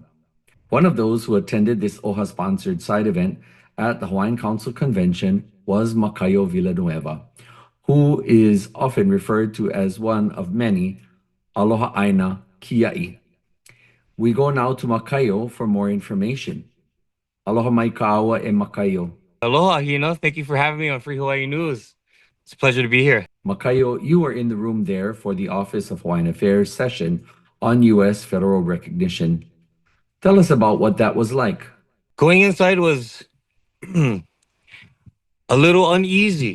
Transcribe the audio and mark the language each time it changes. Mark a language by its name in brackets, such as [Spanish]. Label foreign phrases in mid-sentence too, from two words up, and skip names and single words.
[English] One of those who attended this OHA-sponsored side event at the Hawaiian Council Convention was Makaio Villanueva, who is often referred to as one of many [Hawaiian] Aloha Aina Kia'i. [English] We go now to Makaio for more information. [Hawaiian] Aloha mai ka'awa e Makaio. Aloha, Hina. [English] Thank you for having me on Free Hawaii News. It's a pleasure to be here. Makaio, you were in the room there for the Office of Hawaiian Affairs session on U.S. federal recognition. Tell us about what that was like. Going inside was a little uneasy.